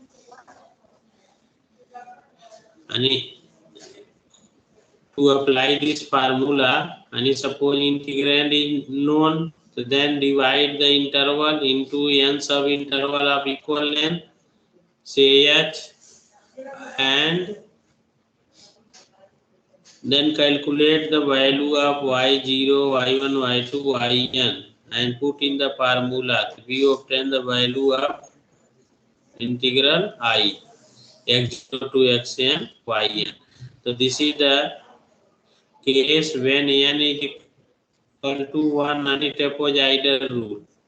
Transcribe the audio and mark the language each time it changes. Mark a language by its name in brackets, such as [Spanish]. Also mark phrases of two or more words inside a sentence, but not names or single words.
[English] And to apply this formula, and suppose integrand is known, so then divide the interval into n sub interval of equal length, say h, and then calculate the value of y0, y1, y2, yn, and put in the formula. We obtain the value of integral I, x0 to xn, yn. So this is the case when n is equal to 1 and trapezoidal rule.